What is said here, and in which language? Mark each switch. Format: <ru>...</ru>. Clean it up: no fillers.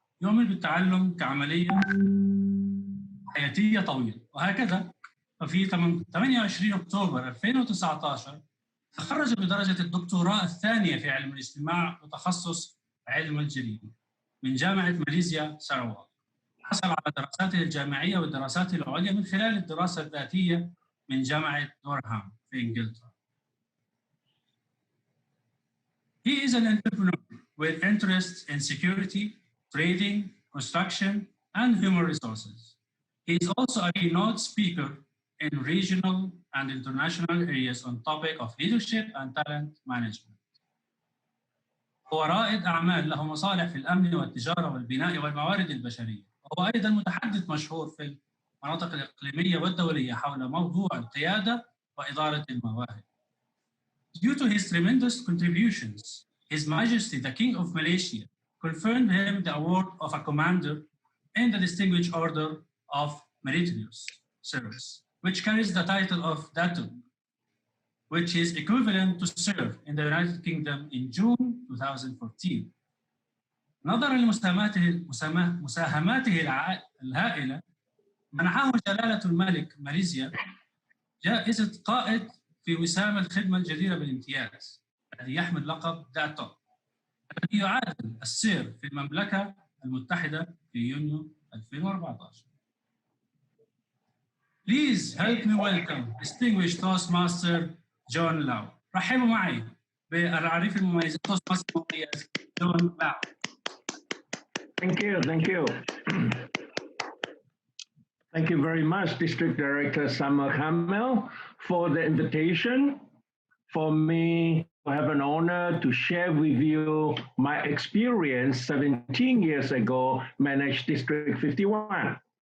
<ar>يؤمن بالتعلم كعملية حياتية طويلة، وهكذا ففي 28 أكتوبر 2019 تخرج بدرجة الدكتوراه الثانية في علم الاجتماع وتخصص علم الجريمة من جامعة ماليزيا ساراواك. حصل على دراساته الجامعية والدراسات العليا من خلال الدراسة الذاتية من جامعة دورهام في إنجلترا.</ar> <en>He is an entrepreneur with interests in security, trading, construction, and human resources. He is also a keynote speaker in regional and international areas on topic of leadership and talent management.</en> <ar>هو رائد أعمال له مصالح في الأمن والتجارة والبناء والموارد البشرية، وهو أيضاً متحدث مشهور في المناطق الإقليمية والدولية حول موضوع القيادة وإدارة المواهب.</ar> <en>Due to his tremendous contributions, His Majesty the King of Malaysia conferred him the award of a commander in the Distinguished Order of Meritorious Service, which carries the title of Datuk, which is equivalent to serve in the United Kingdom in June 2014.</en> <ar>نظرا لمساهماته الهائلة، منحه جلالة الملك ماليزيا جائزة قائد في وسام الخدمة الجديرة بالامتياز، الذي يحمل لقب داتوك، الذي يعادل السير في المملكة المتحدة في يونيو 2014.</ar> <en>Please help me welcome distinguished Toastmaster John Lau.</en> <ar>رحبوا معي بالعريف المميز Toastmaster المميز جون لاو.</ar> <en>Thank you. Thank you very much, District Director Summer Hamel, for the invitation. For me to have an honor to share with you my experience 17 years ago, managed District 51.</en>